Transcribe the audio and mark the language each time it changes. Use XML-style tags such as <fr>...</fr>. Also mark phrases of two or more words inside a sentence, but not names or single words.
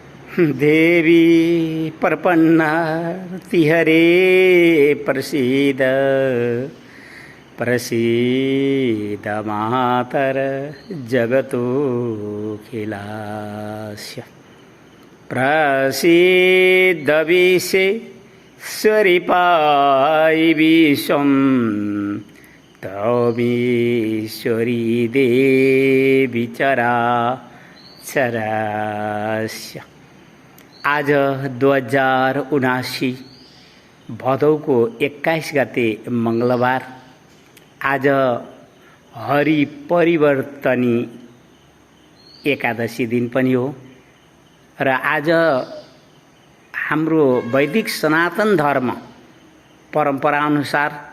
<sa>देवी प्रपन्नार्तिहरे प्रसीद प्रसीद मातर जगतोऽखिलास्य प्रसीद विश्वेश्वरी विश्वं तमीश्वरी देवी चराचरस्य।</sa> <ne>आज 2079 भदौको 21 गते मंगलबार। आज हरि परिवर्तनी एकादशी दिन पनि हो र आज हाम्रो वैदिक सनातन धर्म परम्परा अनुसार</ne>